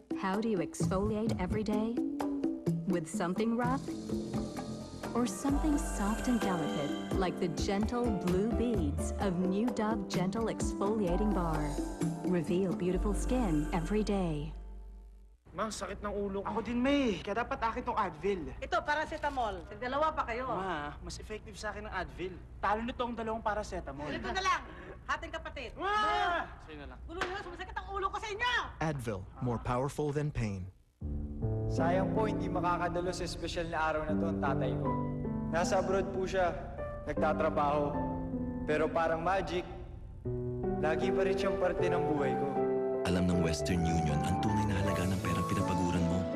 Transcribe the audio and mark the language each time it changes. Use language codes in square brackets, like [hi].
[en] How do you exfoliate every day? With something rough? Or something soft and delicate, like the gentle blue beads of New Dove Gentle Exfoliating Bar. Reveal beautiful skin every day. [tl] Ma, sakit ng ulo ko. Ako din, May. Kaya dapat akin tong Advil. Ito, paracetamol. Dalawa pa kayo. Ma, mas effective sa akin ng Advil. Talo nito ang 2 paracetamol. Ito na lang. Hating kapatid. Ma! Sa'yo na lang. Gulo nyo, sumasakit ang ulo ko sa inyo! [en] Advil, more powerful than pain. [tl] Sayang po, hindi makakadalo sa espesyal na araw na to ang tatay ko. Nasa abroad po siya, nagtatrabaho. Pero parang magic, lagi pa rin siyang parte ng buhay ko. Alam ng Western Union ang tunay na halaga ng perang pinapaguran mo.